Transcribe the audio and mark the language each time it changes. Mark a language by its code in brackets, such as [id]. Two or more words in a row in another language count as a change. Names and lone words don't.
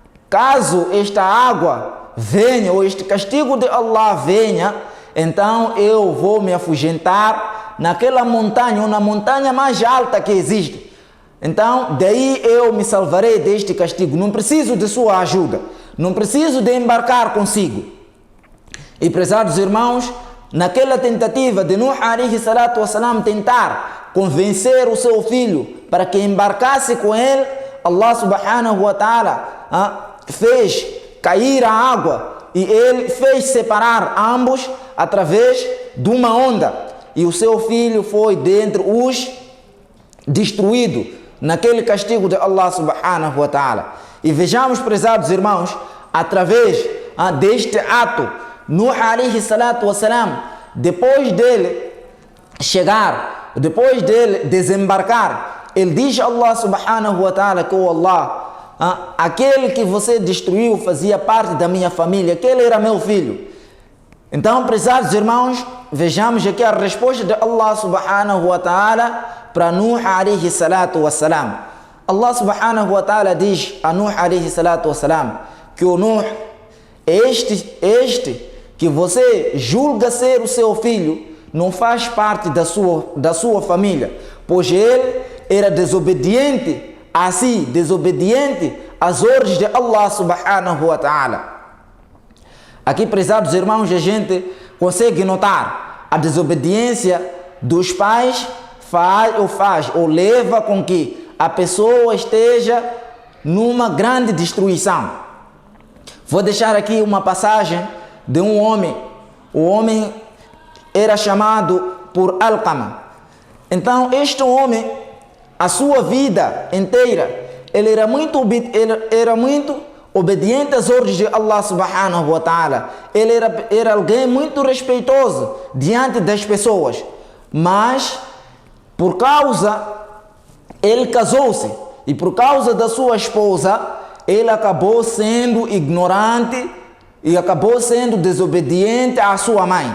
[pt] Caso esta água venha, ou este castigo de Allah venha, então eu vou me afugentar naquela montanha, ou na montanha mais alta que existe. Então, daí eu me salvarei deste castigo. Não preciso de sua ajuda. Não preciso de embarcar consigo. E, prezados irmãos, naquela tentativa de [ar] نوح عليه الصلاة والسلام [pt] tentar convencer o seu filho para que embarcasse com ele, [ar] الله سبحانه وتعالى [pt] fez cair a água e ele fez separar ambos através de uma onda. E o seu filho foi dentre os destruídos naquele castigo de [ar] الله سبحانه وتعالى. [pt] E vejamos, prezados irmãos, através deste ato, [ar] نوح عليه الصلاة والسلام, [pt] depois dele chegar, depois dele desembarcar, ele diz a [ar] الله سبحانه وتعالى [pt] que o Allah, aquele que você destruiu fazia parte da minha família, aquele era meu filho. Então, prezados irmãos, vejamos aqui a resposta de [ar] الله سبحانه وتعالى [pt] para [ar] نوح عليه الصلاة والسلام. الله سبحانه وتعالى [pt] diz a [ar] نوح عليه الصلاة والسلام [pt] que o Nuh, este que você julga ser o seu filho, não faz parte da sua família, pois ele era desobediente a si, desobediente às ordens de [ar] الله سبحانه وتعالى. [pt] Aqui, prezados irmãos, a gente consegue notar a desobediência dos pais faz ou leva com que a pessoa esteja numa grande destruição. Vou deixar aqui uma passagem de um homem. O homem era chamado por Alqama. Então, este homem, a sua vida inteira, ele era muito obediente às ordens de [ar] الله سبحانه وتعالى. [pt] Ele era alguém muito respeitoso diante das pessoas. Mas, ele casou-se e por causa da sua esposa, ele acabou sendo ignorante e acabou sendo desobediente à sua mãe.